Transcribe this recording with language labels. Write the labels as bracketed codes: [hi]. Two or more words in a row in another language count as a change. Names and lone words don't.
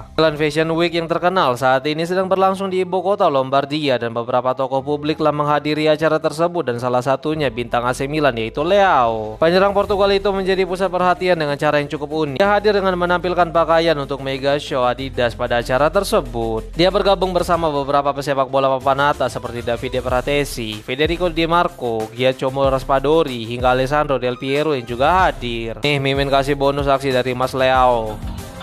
[id] Milan Fashion Week yang terkenal saat ini sedang berlangsung di ibu kota Lombardia dan beberapa tokoh publik telah menghadiri acara tersebut dan salah satunya bintang AC Milan yaitu Leao. Penyerang Portugal itu menjadi pusat perhatian dengan cara yang cukup unik. Dia hadir dengan menampilkan pakaian untuk [en] mega show [id] Adidas pada acara tersebut. Dia bergabung bersama beberapa pesepak bola papan atas seperti Davide Fratesi, Federico Di Marco, Giacomo Raspadori hingga Alessandro Del Piero yang juga hadir. Nih, Mimin kasih bonus aksi dari Mas Leao.